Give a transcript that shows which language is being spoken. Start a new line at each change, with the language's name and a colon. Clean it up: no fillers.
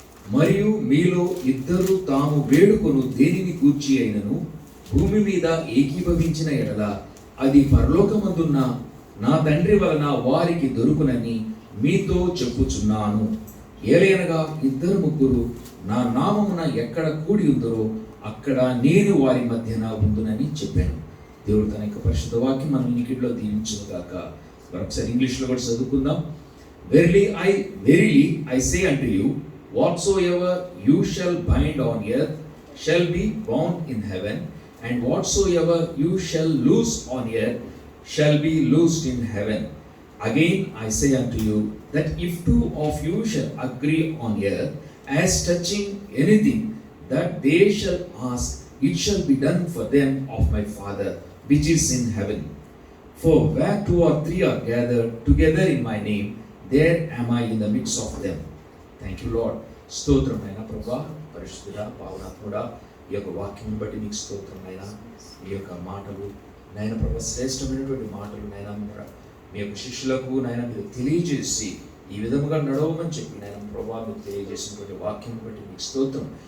Telugu: మరియు మీలో ఇద్దరు తాము వేడుకొను దేనిని గూర్చి అయినను భూమి మీద ఏకీభవించిన ఎడల అది పరలోకమందున్న నా తండ్రి వలన వారికి దొరుకునని మీతో చెప్పుచున్నాను. ఏలయనగా ఇద్దరు ముగ్గురు నా నామమున ఎక్కడ కూడి ఉందరో అక్కడ నేను వారి మధ్యన ఉందునని చెప్పాను. దేవుడు తన యొక్క పరిశుద్ధ వాక్యం మనం వినికిడిలో దీవించుగాక. మరొకసారి ఇంగ్లీష్లో కూడా చదువుకుందాం.
English: Verily I say unto you, whatsoever you shall bind on earth shall be bound in heaven, and whatsoever you shall loose on earth shall be loosed in heaven. Again I say unto you, that if two of you shall agree on earth as touching anything that they shall ask, it shall be done for them of my Father which is in heaven. For where two or three are gathered together in my name, there am I in the midst of them. Thank you, Lord.
Telugu: స్తోత్రమైన ప్రభా, పరిశుద్ధుడా, పావనాత్ముడా, ఈ యొక్క వాక్యం బట్టి నీకు స్తోత్రమైన ఈ యొక్క మాటలు నాయన ప్రభా, శ్రేష్టమైనటువంటి మాటలు నాయన మీ యొక్క శిష్యులకు నాయన మీరు తెలియజేసి ఈ విధముగా నడవమని చెప్పి నాయన ప్రభా మీరు తెలియజేసినటువంటి వాక్యం బట్టి నీకు స్తోత్రం.